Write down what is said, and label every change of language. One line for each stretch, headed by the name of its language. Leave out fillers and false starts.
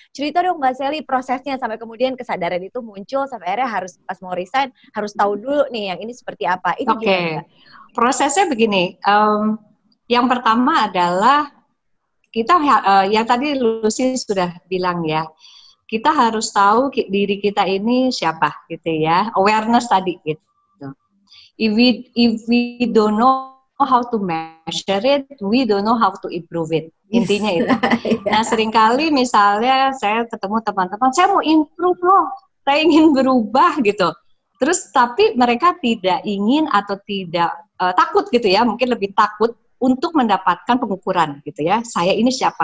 Indonesian: Cerita dong Mbak Sally prosesnya sampai kemudian kesadaran itu muncul sampai akhirnya harus pas mau resign harus tahu dulu nih yang ini seperti apa. Itu gimana Mbak? Prosesnya begini, yang pertama adalah kita yang tadi Lucy sudah bilang ya, kita harus tahu diri kita ini siapa gitu ya, awareness tadi gitu.
English: If we don't know how to measure it, we don't know how to improve it.
Indonesian: Intinya itu. Nah seringkali misalnya saya ketemu teman-teman, saya mau improve loh, saya ingin berubah gitu. Terus tapi mereka tidak ingin atau tidak takut gitu ya, mungkin lebih takut untuk mendapatkan pengukuran gitu ya. Saya ini siapa?